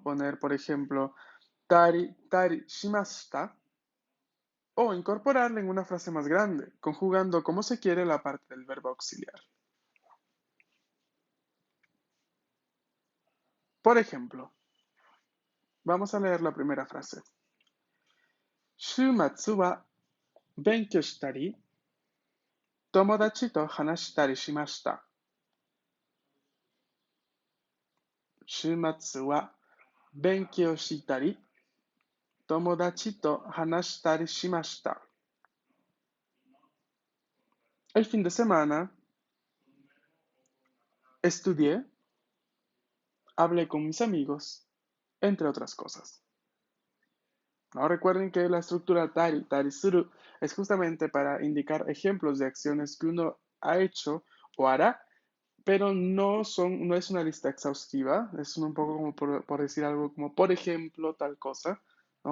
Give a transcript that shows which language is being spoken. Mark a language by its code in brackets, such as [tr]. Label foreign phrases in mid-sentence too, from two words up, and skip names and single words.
[es] Poner, por ejemplo, [ja] たりしました, [es] o incorporarla en una frase más grande, conjugando como se quiere la parte del verbo auxiliar. Por ejemplo, vamos a leer la primera frase. [ja] 週末は勉強したり、友達と話したりしました. 週末は勉強したり、友達と話したりしました. [es] El fin de semana estudié, hablé con mis amigos, entre otras cosas. ¿No? Recuerden que la estructura [ja] たりする [es] es justamente para indicar ejemplos de acciones que uno ha hecho o hará, pero no es una lista exhaustiva, es un poco como por decir algo como por ejemplo tal cosa, ¿no?